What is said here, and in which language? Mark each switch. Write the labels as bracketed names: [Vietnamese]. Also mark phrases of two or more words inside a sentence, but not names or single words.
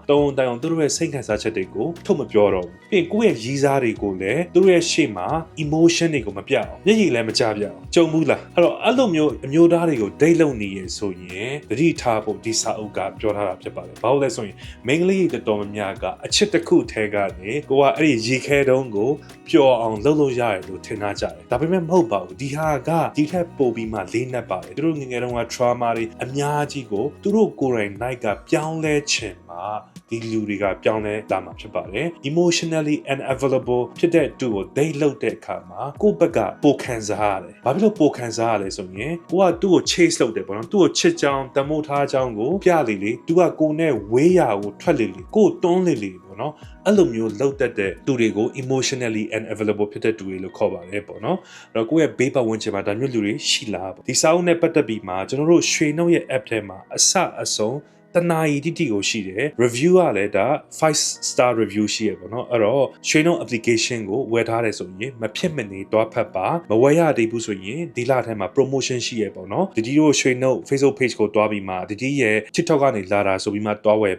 [Burmese] တုံးတိုင်အောင်သူတို့ရဲ့စိတ်ခံစားချက်တွေကိုထုတ်မပြောတော့ဘူးပြီးကိုယ့်ရဲ့ရည်စားတွေကိုလည်းသူတို့ရဲ့ရှေ့မှာ emotion တွေကိုမပြအောင်မျက်ရည်လည်းမကြပြအောင်ကြုံဘူးလားအဲ့တော့အဲ့လိုမျိုးအမျိုးသားတွေကိုဒိတ်လုံနေရဆိုရင်တတိထားဖို့ဒီစာအုပ်ကပြောထားတာဖြစ်ပါတယ်ဘာလို့လဲဆိုရင်မိန်းကလေးတွေတော်တော်များကအချစ်တစ်ခုထဲကနေကိုကအဲ့ဒီရေခဲတုံးကိုပျော်အောင်လုပ်လို့ရတယ်လို့ထင်ထားကြတယ်ဒါပေမဲ့မဟုတ်ပါဘူးဒီဟာကဒီထက်ပိုပြီးမှလေးနက်ပါတယ်သူတို့ငငယ်တုန်းက trauma တွေအများကြီးကိုသူတို့ကိုယ်တိုင် night ကပြောင်းလဲခြင်းမှာဒီလူတွေကပြောင်းလဲလာမှာဖြစ်ပါတယ် [English] emotionally unavailable [Burmese] ဖြစ်တဲ့သူကို date လုပ်တဲ့အခါမှာကိုယ့်ဘက်ကပိုခံစားရတယ်ဘာဖြစ်လို့ပိုခံစားရလဲဆိုရင်ကိုကသူ့ကို chase လုပ်တယ်ပေါ့နော်သူ့ကိုချစ်ကြောင်းတမိုးထားကြောင်းကိုပြလေသူကကိုယ်နဲ့ဝေးရာကိုထွက်လေကိုယ်တွန်းလေပေါ့ နော်အဲ့လိုမျိုးလောက်တတ်တဲ့သူတွေကို [English] emotionally unavailable [Burmese] ဖြစ်တဲ့သူတွေလို့ခေါ်ပါတယ်ပေါ့နော်အဲ့တော့ကိုယ့်ရဲ့ဘေးပတ်ဝန်းကျင်မှာဒါမျိုးလူတွေရှိလားပေါ့ဒီစာအုပ်နဲ့ပတ်သက်ပြီးမှကျွန်တော်တို့ရွှေနှုတ်ရဲ့ app ထဲမှာအဆုံးတနာရီတိကိုရှိတယ် review ကလည်းဒါ [English] 5 star review [Burmese] ရှိရပေါ့နော်အဲ့တော့ ရွှေနှုတ် application ကိုဝယ်ထားတယ်ဆိုရင်မဖြစ်မနေတွားဖတ်ပါမဝယ်ရသေးဘူးဆိုရင်ဒီလထဲမှာ promotion ရှိရပေါ့နော်ဒီတို့ရွှေနှုတ် Facebook page ကိုတွားပြီးမှဒီရဲ့ TikTok ကနေလာတာဆိုပြီးမှတွားဝယ်